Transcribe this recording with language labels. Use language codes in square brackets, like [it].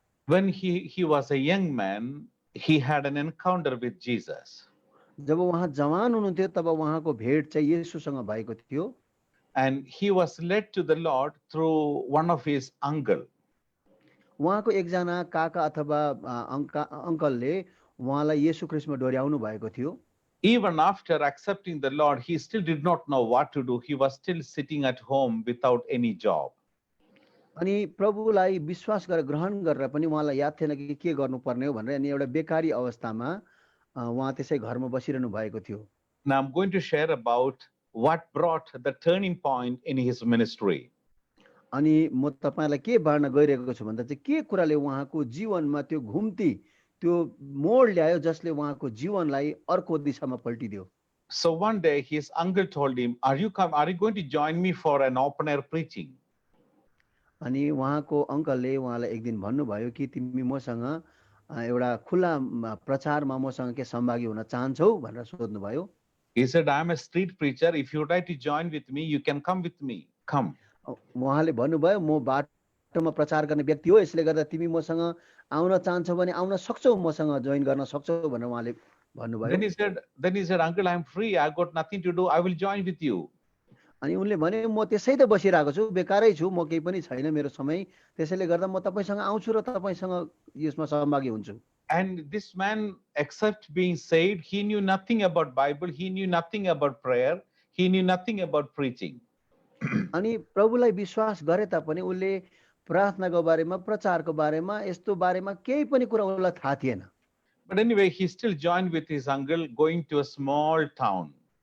[en] When he was a young man, he had an encounter with Jesus. [ne] जब उहाँ जवान हुनुहुन्थ्यो तब उहाँको भेट चाहिँ येशूसँग भएको थियो। [en] And he was led to the Lord through one of his uncle. [ne] उहाँको एकजना काका अथवा अङ्कलले उहाँलाई येशू ख्रीष्टमा डोर्याउनु भएको थियो। [en] Even after accepting the Lord, he still did not know what to do. He was still sitting at home without any job. [ne] अनि प्रभुलाई विश्वास गरेर ग्रहण गरेर पनि उहाँलाई याद थिएन कि के गर्नुपर्ने हो भनेर, अनि एउटा बेकारी अवस्थामा उहाँ त्यसै घरमा बसिरहनु भएको थियो। [en] Now I'm going to share about what brought the turning point in his ministry. [ne] अनि म तपाईलाई के बाँड्न गइरहेको छु भन्दा चाहिँ के कुराले उहाँको जीवनमा त्यो घुम्ती त्यो मोड ल्यायो जसले उहाँको जीवनलाई अर्को दिशामा पल्टिदियो। [en] So one day his uncle told him, are you going to join me for an open air preaching? [ne] अनि उहाँको अङ्कलले उहाँलाई एक दिन भन्नुभयो कि तिमी मसँग एउटा खुला प्रचारमा मसँग के सहभागी हुन चाहन्छौ भनेर सोध्नुभयो। [en] He said, I am a street preacher. If you would like to join with me, you can come with me. Come. [ne] उहाँले भन्नुभयो म बाटोमा प्रचार गर्ने व्यक्ति हो, यसले गर्दा तिमी मसँग आउन चाहन्छौ भने आउन सक्छौ, मसँग जोइन गर्न सक्छौ भनेर उहाँले भन्नुभयो। [en] Then he said, Uncle, I am free. I got nothing to do. I will join with you. [ne] अनि उनले भने म त्यसै त बसिरहेको छु, बेकारै छु, म केही पनि छैन मेरो समय, त्यसैले गर्दा म तपाईसँग आउँछु र तपाईसँग यसमा सहभागी हुन्छु। [en] And this man, except being saved, he knew nothing about Bible. He knew nothing about prayer. He knew nothing about preaching. [ne] अनि प्रभुलाई विश्वास गरे तापनि उनले प्रार्थनाको बारेमा प्रचारको बारेमा यस्तो बारेमा केही पनि कुरा उनलाई थाहा थिएन। [en] But anyway, he still joined with his uncle going to a small town.